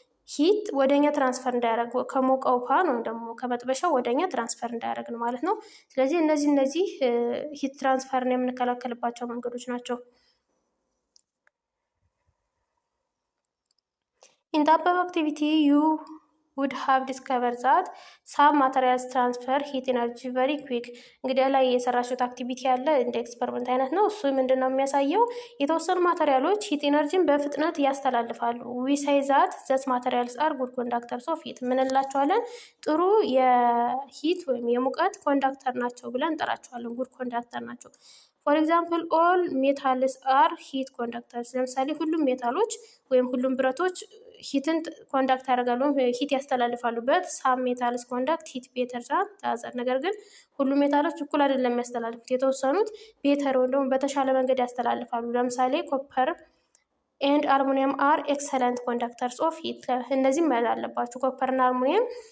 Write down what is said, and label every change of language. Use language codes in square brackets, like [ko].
[am] ሂት ወደኛ ትራንስፈር እንዳያደርግ ከሞቀው ፓን ወይም ደግሞ ከመጥበሻው ወደኛ ትራንስፈር እንዳያደርግ ነው ማለት ነው። ስለዚህ እነዚህ ሂት ትራንስፈርን የምንከላከልባቸው መንገዶች ናቸው። [en] In the above activity you would have discovered that some materials transfer heat energy very quick. [am] እንግዲህ ላይ የሰራችሁት አክቲቪቲ ያለ እንደ ኤክስፐሪመንት አይነት ነው። እሱ ምንድነው የሚያሳየው? የተወሰኑ ማቴሪያሎች ሂት ኤነርጂን በፍጥነት ያስተላልፋሉ። [en] we say that those materials are good conductors of heat. [am] ምን እንላቸዋለን? ጥሩ የሂት ወይም የሙቀት ኮንዳክተር ናቸው ብለን እንጠራቸዋለን። ጉድ ኮንዳክተር ናቸው። [en] ፎር ኤግዛምፕል ኦል ሜታልስ አር ሂት ኮንዳክተርስ። [am] ለምሳሌ ሁሉም ሜታሎች ወይም ሁሉም ብረቶች ሂትን ኮንዳክት ያደርጋሉ፣ ሂት ያስተላልፋሉ። [en] በት ሳም ሜታልስ ኮንዳክት ሂት ቤተር ዛን አዘር። [am] ነገር ግን ሁሉም ሜታሎች እኩል አይደለም የሚያስተላልፉት። የተወሰኑት ቤተር ወይም ደግሞ በተሻለ መንገድ ያስተላልፋሉ። ለምሳሌ [en] ኮፐር ኤንድ አልሙኒየም አር ኤክሰለንት ኮንዳክተርስ ኦፍ ሂት። [am] እነዚህም መያዝ አለባችሁ። ኮፐር እና አልሙኒየም